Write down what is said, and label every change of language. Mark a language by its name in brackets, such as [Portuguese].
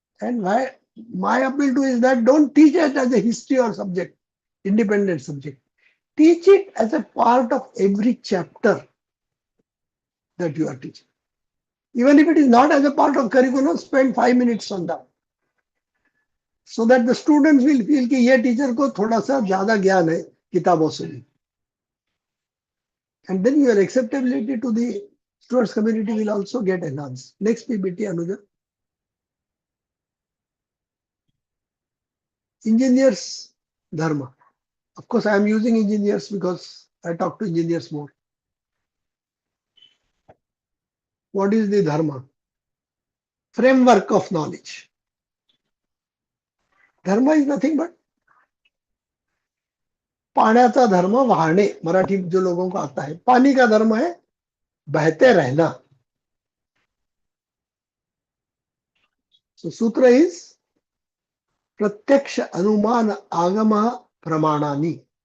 [English] And why my appeal to is that don't teach it as a history or subject, independent subject. Teach it as a part of every chapter that you are teaching. Even if it is not as a part of curriculum, spend 5 minutes on that. So that the students will feel [Hindi] कि ये teacher को थोड़ा सा ज़्यादा ज्ञान है किताबों से भी. [English] And then your acceptability to the students community will also get enhanced. Next PPT, Anuja. Engineers dharma. Of course, I am using engineers because I talk to engineers more. What is the dharma? Framework of knowledge. Dharma is nothing but [Marathi] पाण्याचा धर्म वाहने. [Hindi] मराठी जो लोगों को आता है, पानी का धर्म है बहते रहना. [English] So सूत्र is [Sanskrit] प्रत्यक्ष अनुमान आगम प्रमाणानि.